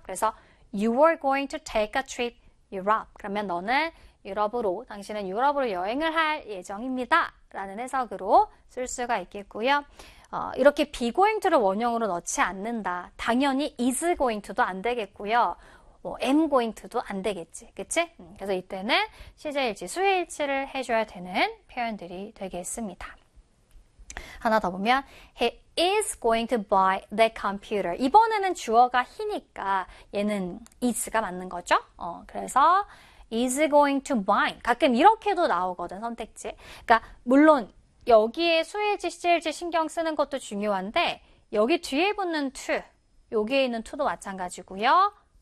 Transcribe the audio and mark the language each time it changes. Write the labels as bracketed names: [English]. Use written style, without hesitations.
[Korean] 그래서 [English] you were going to take a trip Europe. [Korean] 그러면 너는 유럽으로, 당신은 유럽으로 여행을 할 예정입니다라는 해석으로 쓸 수가 있겠고요. 이렇게 be going to를 원형으로 넣지 않는다. 당연히 is going to도 안 되겠고요. 뭐, am going to도 안 되겠지, 그치? 그래서 이때는 시제일치, 수의일치를 해줘야 되는 표현들이 되겠습니다. 하나 더 보면 [English] he is going to buy the computer. [Korean] 이번에는 주어가 he니까 얘는 is가 맞는 거죠? 그래서 [English] is going to buy. [Korean] 가끔 이렇게도 나오거든, 선택지. 그러니까 물론 여기에 수의일치, 시제일치 신경 쓰는 것도 중요한데 여기 뒤에 붙는 to, 여기에 있는 to도 마찬가지고요.